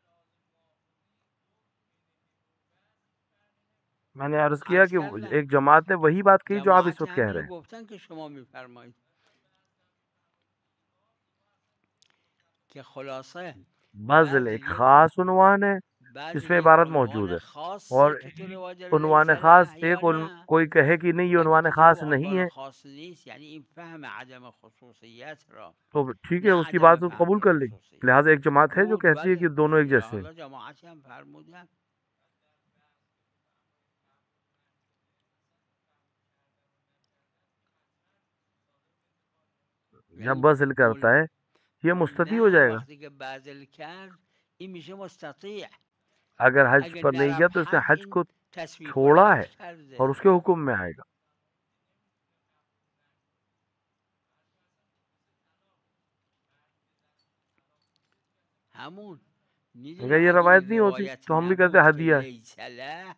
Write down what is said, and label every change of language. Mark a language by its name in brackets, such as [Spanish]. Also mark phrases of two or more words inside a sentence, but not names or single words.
[Urdu] میں نے عرض کیا [Persian] عرض [Urdu] کہ [Persian] کردم [Urdu] ایک جماعت نے وہی بات کہی جو آپ اس [Persian] جماعت [Urdu] وقت کہہ رہے [Persian] همینو [Urdu] ہیں. [Persian] گفتن که شما میفرمایید که خلاصه [Urdu] بذل ایک [Persian] بذل [Urdu] خاص عنوان ہے، [Persian] بذل [Urdu] اس میں [Persian] یک [Urdu] عبارت موجود [Persian] عنوان [Urdu] ہے، [Persian] خاصیه [Urdu] اور [Persian] که تو روایت [Urdu] عنوان [Persian] لیس [Urdu] خاص [Persian] له یا [Urdu] ایک [Persian] نه. [Urdu] کوئی کہے کہ نہیں یہ [Persian] اگه [Urdu] عنوان [Persian] کسی [Urdu] خاص [Persian] گفت [Urdu] نہیں [Persian] عنوان [Urdu] ہے، [Persian] خاص نیست یعنی این فهم عدم خصوصیت را، [Urdu] تو ٹھیک ہے، [Persian] نه [Urdu] اس کی [Persian] عدم [Urdu] بات [Persian] فهم [Urdu] قبول کر لیں. [Persian] خصوصیت. [Urdu] لہٰذا ایک جماعت ہے جو [Persian] قبول [Urdu] کہتی ہے کہ [Persian] بله [Urdu] دونوں ایک [Persian] یا [Urdu] جیسے ہیں. [Persian] حالا جماعتی هم فرمودن. [Urdu] جب [Persian] یعنی [Urdu] بذل کرتا ہے یہ مستطیع ہو [Persian] نه [Urdu] جائے گا. [Persian] وقتی که بذل کرد این میشه مستطیع. [Urdu] اگر حج [Persian] اگه [Urdu] پر نہیں گیا [Persian] نرفت [Urdu] تو اس نے [Persian] حج [Urdu] حج [Persian] این [Urdu] کو چھوڑا ہے اور اس کے حکم میں آئے گا. اگر یہ روایت نہیں ہوتی تو ہم بھی کہتے ہدیہ ہے.